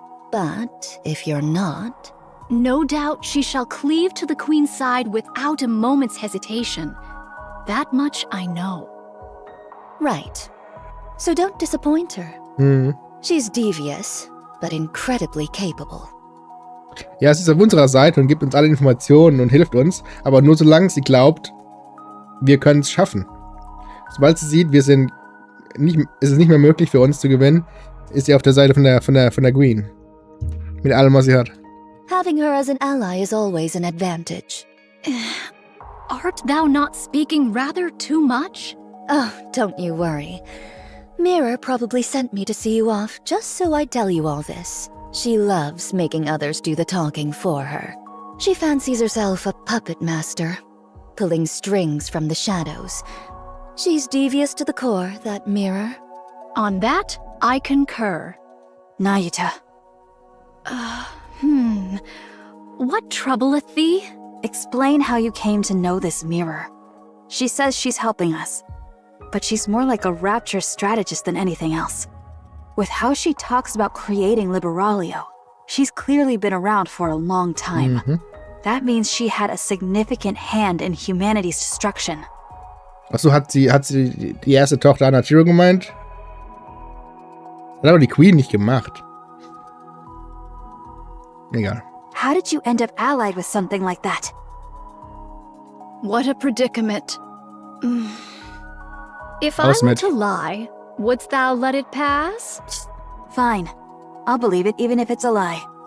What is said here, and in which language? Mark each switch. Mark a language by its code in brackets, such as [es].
[en] But if you're not... No doubt she shall cleave to the Queen's side without a moment's hesitation. That much I know. Right. So don't disappoint her. She's devious, but incredibly capable. [de] Ja, sie ist auf unserer Seite und gibt uns alle Informationen und hilft uns, aber nur solange sie glaubt, wir können es schaffen. Sobald sie sieht, ist es nicht mehr möglich für uns zu gewinnen, ist sie auf der Seite von der Queen. Mit allem, was sie hat. [en] Having her as an ally is always an advantage. Art thou not speaking rather too much? Oh, don't you worry. Mirror probably sent me to see you off just so I'd tell you all this. She loves making others do the talking for her. She fancies herself a puppet master, pulling strings from the shadows. She's devious to the core, that Mirror. On that, I concur. Nayuta. What troubleth thee? Explain how you came to know this Mirror. She says she's helping us, but she's more like a rapture strategist than anything else. With how she talks about creating Liberalia, she's clearly been around for a long time. That means she had a significant hand in humanity's destruction. [de] Achso, hat sie die erste Tochter Anachiro gemeint? Hat aber die Queen nicht gemacht. Egal. [en] How did you end up allied with something like that? What a predicament. If I were to lie, wouldst thou let it pass? Fine. I'll believe it even if it's a lie.